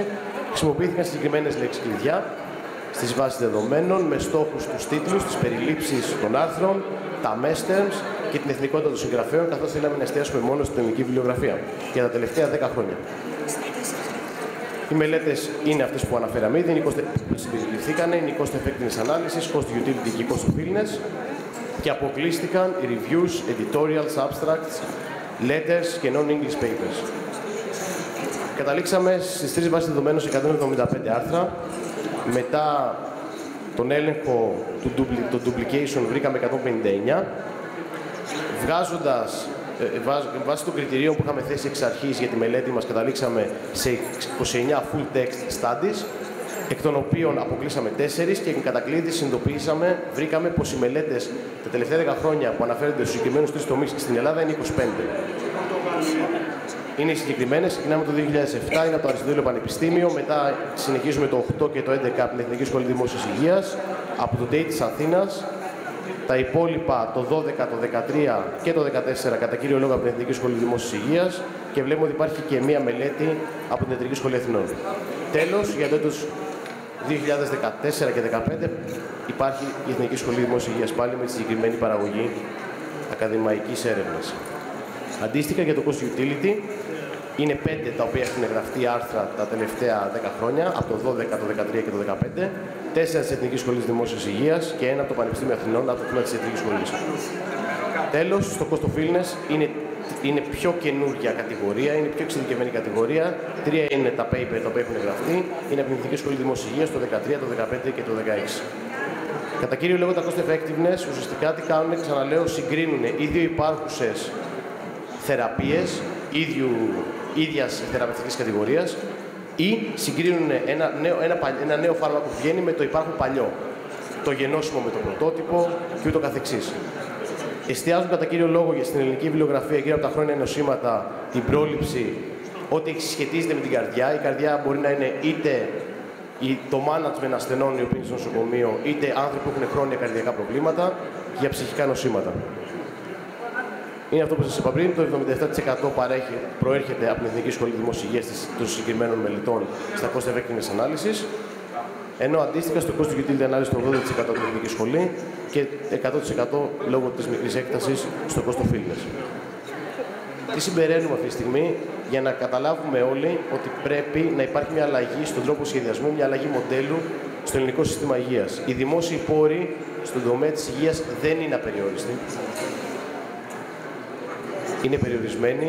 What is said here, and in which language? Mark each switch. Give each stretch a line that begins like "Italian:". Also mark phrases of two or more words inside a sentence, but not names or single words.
Greek: Χρησιμοποιήθηκαν συγκεκριμένες λέξεις κλειδιά στις βάσεις δεδομένων με στόχους τους τίτλους, τις περιλήψεις των άρθρων, τα
English: mesh terms
Greek: και την εθνικότητα των συγγραφέων, καθώς θέλαμε να εστιάσουμε μόνο στην ελληνική βιβλιογραφία για τα τελευταία 10 χρόνια. Οι μελέτες είναι αυτές που αναφέραμε ήδη, συμπεριληφθήκαν, είναι η
English: Cost Effectiveness Analysis, Cost Utility
Greek: και
English: Cost Effectiveness
Greek: και αποκλείστηκαν οι
English: reviews, editorials, abstracts, letters
Greek: και
English: non-English papers.
Greek: Καταλήξαμε στις τρεις βάσεις δεδομένων σε 175 άρθρα. Μετά τον έλεγχο του duplication βρήκαμε 159. Βάσει των κριτηρίων που είχαμε θέσει εξ αρχής για τη μελέτη μας, καταλήξαμε σε 29
English: full text studies,
Greek: εκ των οποίων αποκλείσαμε 4 και εν κατακλείδη συνειδητοποιήσαμε, βρήκαμε πως οι μελέτες τα τελευταία 10 χρόνια που αναφέρονται στους συγκεκριμένους τρεις τομείς στην Ελλάδα είναι 25. είναι οι συγκεκριμένες. Ξεκινάμε το 2007, είναι από το Αριστοτέλειο Πανεπιστήμιο. Μετά συνεχίζουμε το 8 και το 11 από την Εθνική Σχολή Δημόσιας Υγείας, από το ΤΕΙ της Αθήνας. Τα υπόλοιπα το 12, το 13 και το 14 κατά κύριο λόγο από την Εθνική Σχολή Δημόσιας Υγείας και βλέπουμε ότι υπάρχει και μία μελέτη από την Ιατρική Σχολή Αθηνών. Τέλος, για το έτος 2014 και 2015 υπάρχει η Εθνική Σχολή Δημόσιας Υγείας πάλι με τη συγκεκριμένη παραγωγή ακαδημαϊκής έρευνας. Αντίστοιχα για το
English: cost utility,
Greek: είναι 5 τα οποία έχουν γραφτεί άρθρα τα τελευταία 10 χρόνια, από το 12, το 13 και το 15, 4 της Εθνικής Σχολής Δημόσιας Υγείας και 1 από το Πανεπιστήμιο Αθηνών, από το τμήμα της Ιατρικής Σχολής. Τέλος, στο
English: cost of illness
Greek: είναι πιο καινούργια κατηγορία, είναι πιο εξειδικευμένη κατηγορία. 3 είναι τα paper τα οποία έχουν γραφτεί, είναι από την Εθνική Σχολή Δημόσιας Υγείας το 13, το 15 και το 16. Κατά κύριο λόγο, τα
English: cost effectiveness
Greek: ουσιαστικά τι κάνουν, ξαναλέω, συγκρίνουν ίδιο υπάρχουσες θεραπείες, ίδιας θεραπευτικής κατηγορίας ή συγκρίνουν ένα νέο φάρμακο που βγαίνει με το υπάρχον παλιό, το γενώσιμο με το πρωτότυπο και ούτω καθεξής. Εστιάζουν κατά κύριο λόγο στην ελληνική βιβλιογραφία γύρω από τα χρόνια νοσήματα, την πρόληψη, ό,τι σχετίζεται με την καρδιά. Η καρδιά μπορεί να είναι είτε το management ασθενών οι οποίοι είναι στο νοσοκομείο, είτε άνθρωποι που έχουν χρόνια καρδιακά προβλήματα και για ψυχικά νοσήματα. Είναι αυτό που σας είπα πριν, το 77% προέρχεται από την Εθνική Σχολή Δημόσιας Υγείας των συγκεκριμένων μελετών στα
English: cost effectiveness analysis,
Greek: ενώ αντίστοιχα στο
English: cost utility analysis
Greek: το 80% από την Εθνική Σχολή και 100% λόγω της μικρής έκτασης στο
English: cost of illness.
Greek: Τι συμπεραίνουμε αυτή τη στιγμή για να καταλάβουμε όλοι ότι πρέπει να υπάρχει μια αλλαγή στον τρόπο σχεδιασμού, μια αλλαγή μοντέλου στο ελληνικό σύστημα υγείας. Οι δημόσιοι πόροι στον τομέα της υγείας δεν είναι απεριόριστοι. Είναι περιορισμένοι.